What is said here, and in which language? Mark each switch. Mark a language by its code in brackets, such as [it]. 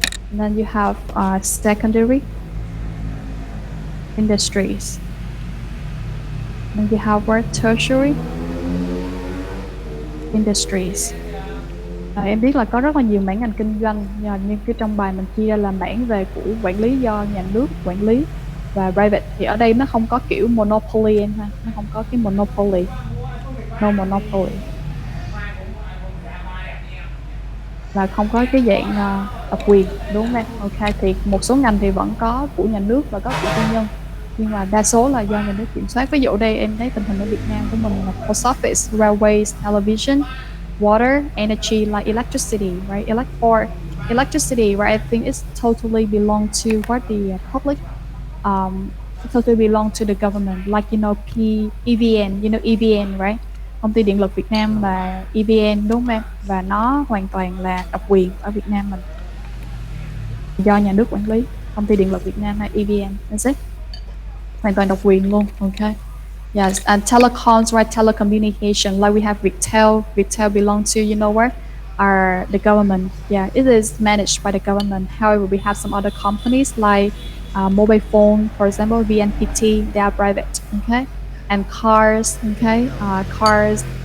[en] And then you have secondary industries. And you have tertiary industries. [vi] Em biết là có rất là nhiều mảng ngành kinh doanh, nhưng cái trong bài mình chia ra là mảng về của quản lý do nhà nước quản lý và private. Thì ở đây nó không có kiểu monopoly em ha, nó không có cái monopoly, no monopoly, và không có cái dạng độc quyền, đúng không em? Ok, thì một số ngành thì vẫn có của nhà nước và có của tư nhân, nhưng mà đa số là do nhà nước kiểm soát. Ví dụ ở đây em thấy tình hình ở Việt Nam của mình là post office, railways, television, water, energy, like electricity, right? [en] Electricity, right? I think it's totally belong to the public, totally belong to the government. Like EVN, EVN, right? [vi] Công ty điện lực Việt Nam là EVN, đúng không em? Và nó hoàn toàn là độc quyền ở Việt Nam mình, do nhà nước quản lý. Công ty điện lực Việt Nam hay EVN, that's it. Hoàn toàn độc quyền luôn, okay. [en] Yes, and telecoms, right? Telecommunication, like we have Viettel. Viettel belong to, what? The government. Yeah, it is managed by the government. However, we have some other companies like mobile phone, for example, VNPT. They are private. Okay, and cars. Okay, cars.